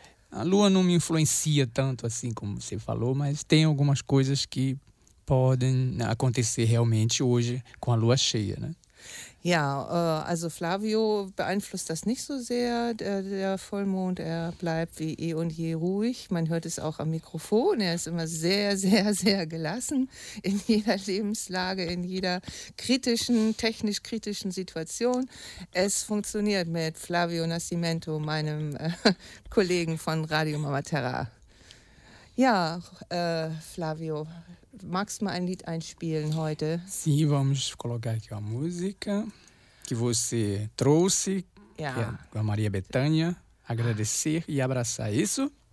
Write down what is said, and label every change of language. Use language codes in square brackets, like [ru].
[pt] A lua não me influencia tanto assim como você falou, mas tem algumas coisas que podem acontecer realmente hoje com a lua cheia, né? [de] Ja, also Flavio beeinflusst das nicht so sehr, der Vollmond, er bleibt wie eh und je ruhig. Man hört es auch am Mikrofon, er ist immer sehr, sehr, sehr gelassen in jeder Lebenslage, in jeder kritischen, technisch kritischen Situation. Es funktioniert mit Flavio Nascimento, meinem Kollegen von Radio Mama Terra. Ja, Flavio, magst du mal ein Lied einspielen heute? [pt] Sim, vamos colocar aqui a música que você trouxe, [de] ja, [pt] que é a Maria Bethânia, Agradecer e Abraçar, isso?